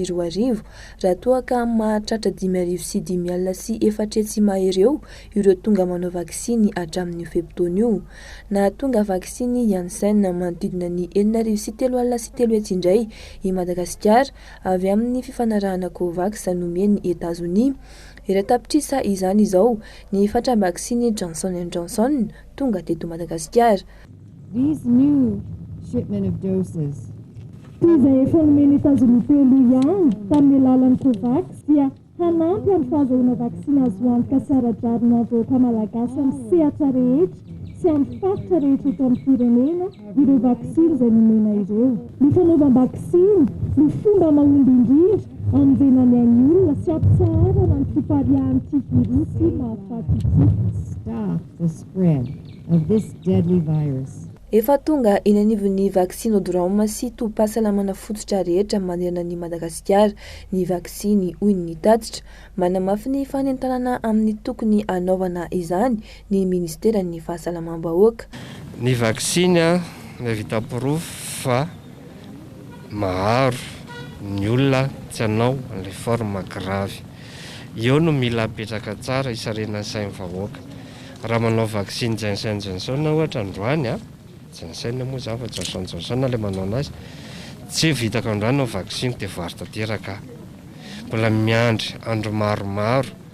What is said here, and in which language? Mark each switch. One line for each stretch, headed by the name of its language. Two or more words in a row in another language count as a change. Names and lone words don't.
Malagasy: 2023 raha toa ka mahatratra 5,000 sy 5 alina sy 4 hetsy mahery eo ireo tonga manao vaksiny hatramin'ny febtaona io na tonga vaksiny Janssen manodidina ny 9,000 sy 3 alina sy 3 hetsy indray i Madagasikara avy amin'ny fifanarahana Covax nomeny États-Unis iray tapitrisa izany izao ny fatra vaksiny Johnson & Johnson tonga teto Madagasikara.
English: These new shipment of doses.
Malagasy: Izay efa nomeny États-Unis telo ihany tamin'ny alalan'ny Covax dia hanampy amin'ny fahazoana vaksiny azo antoka sara-jarina vahoaka malagasy amin'ny sehatra rehetra sy amin'ny faritra rehetra eto amin'ny firenena ireo vaksiny izay nomena ireo. Ny fanaovam-vaksiny no fomba mahomby indrindra anjenany any olona sy ampitsarana ny fiparihan'ity virusy mahafaty ity.
English: Stop the spread of this deadly virus.
Malagasy: Efa tonga eny anivon'ny Vaccinodrome sy tobim-pahasalamana fototra rehetra manerana ny Madagasikara ny vaksiny hoy ny tatitra manamafy ny fanentanana amin'ny tokony anaovana izany ny ministeran'ny fahasalamam-bahoaka. Ny vaksiny vita pirofo fa maharo ny olona tsy hanao an'ilay
French: forme grave
Malagasy: eo no mila apetraka tsara isarenan'ny sain'ny vahoaka raha manao vaccine Johnson Johnson ohatra androany a Johnson moa zany fa Johnson Johnson le manao anazy tsy vitaka androany no vaccine dia voary tanteraka mbola miandry andro maromaro